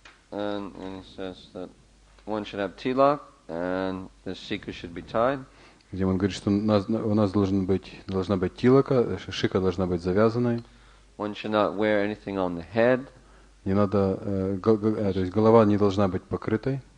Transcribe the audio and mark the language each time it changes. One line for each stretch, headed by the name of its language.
English: And he says that one should have tilak and the shika should be tied.
Russian: Где он говорит, что у нас должна быть тилака, шика должна быть завязанной.
English: One should not wear anything on the head.
Russian: Не надо, то есть голова не должна быть покрытой.